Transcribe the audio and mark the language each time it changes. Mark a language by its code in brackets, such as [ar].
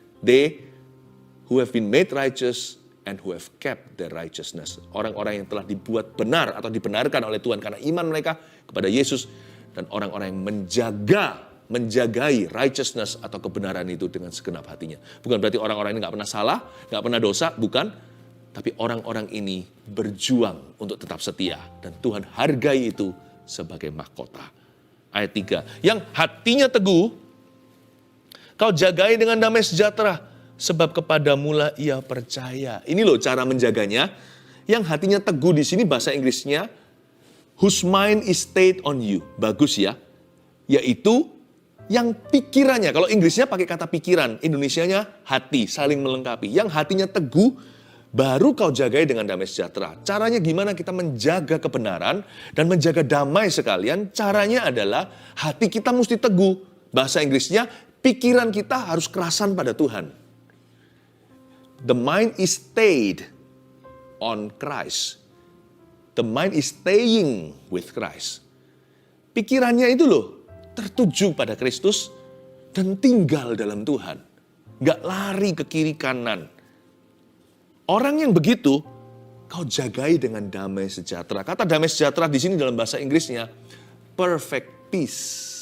[en] They who have been made righteous and who have kept their righteousness. [id] Orang-orang yang telah dibuat benar atau dibenarkan oleh Tuhan karena iman mereka kepada Yesus. Dan orang-orang yang menjagai righteousness atau kebenaran itu dengan segenap hatinya. Bukan berarti orang-orang ini gak pernah salah, gak pernah dosa, bukan. Tapi orang-orang ini berjuang untuk tetap setia. Dan Tuhan hargai itu sebagai mahkota. Ayat 3. Yang hatinya teguh, kau jagai dengan damai sejahtera. Sebab kepadamulah ia percaya. Ini loh cara menjaganya. Yang hatinya teguh di sini bahasa Inggrisnya, [en] whose mind is stayed on you. [id] Bagus ya. Yaitu yang pikirannya. Kalau Inggrisnya pakai kata pikiran. Indonesianya hati, saling melengkapi. Yang hatinya teguh, baru kau jagai dengan damai sejahtera. Caranya gimana kita menjaga kebenaran dan menjaga damai sekalian? Caranya adalah hati kita mesti teguh. Bahasa Inggrisnya, pikiran kita harus kerasan pada Tuhan. [en] The mind is stayed on Christ. The mind is staying with Christ. [id] Pikirannya itu loh, tertuju pada Kristus dan tinggal dalam Tuhan. Nggak lari ke kiri kanan. Orang yang begitu, kau jagai dengan damai sejahtera. Kata damai sejahtera di sini dalam bahasa Inggrisnya, [en] perfect peace.